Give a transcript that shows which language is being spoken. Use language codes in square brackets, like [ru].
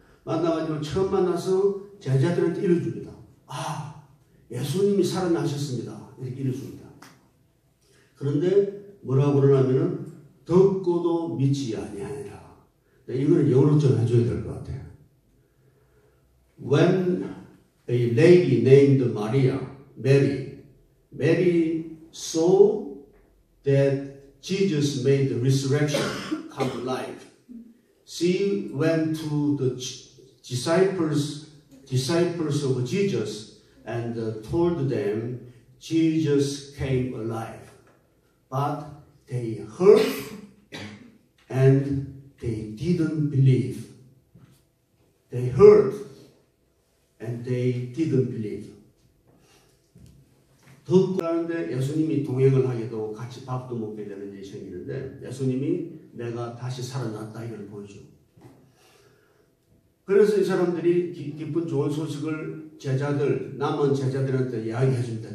[ko] 만나가지고 처음 만나서 제자들한테 일러줍니다. 예수님이 살아나셨습니다. 이렇게 일러줍니다. 그런데 뭐라고 그러냐면은 듣고도 믿지 아니하니라. 이거는 영어로 좀 해줘야 될 것 같아요. [en] When a lady named Mary saw that Jesus made the resurrection come to life, she went to the disciples of Jesus and told them Jesus came alive. But they heard and they didn't believe. They heard and they didn't believe. [ko] 듣고 하는데 예수님이 동행을 하게 되고 같이 밥도 먹게 되는 일이 생기는데 예수님이 내가 다시 살아났다 이걸 보여줘. 그래서 이 사람들이 기쁜 좋은 소식을 남은 제자들한테 이야기해 줍니다.